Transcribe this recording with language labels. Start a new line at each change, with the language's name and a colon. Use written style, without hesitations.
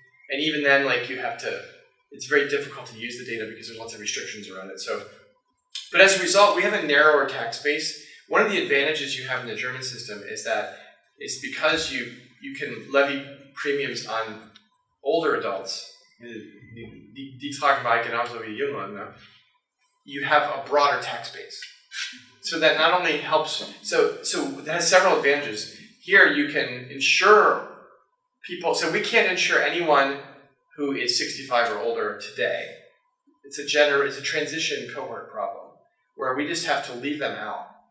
English: And even then, it's very difficult to use the data because there's lots of restrictions around it. But as a result, we have a narrower tax base. One of the advantages you have in the German system is that it's because you can levy premiums on older adults.
German: Die tragen bei genauso wie Jüngere.
English: You have a broader tax base. So that not only helps, so that has several advantages. Here you can insure people, so we can't insure anyone who is 65 or older today. It's a transition cohort problem where we just have to leave them out.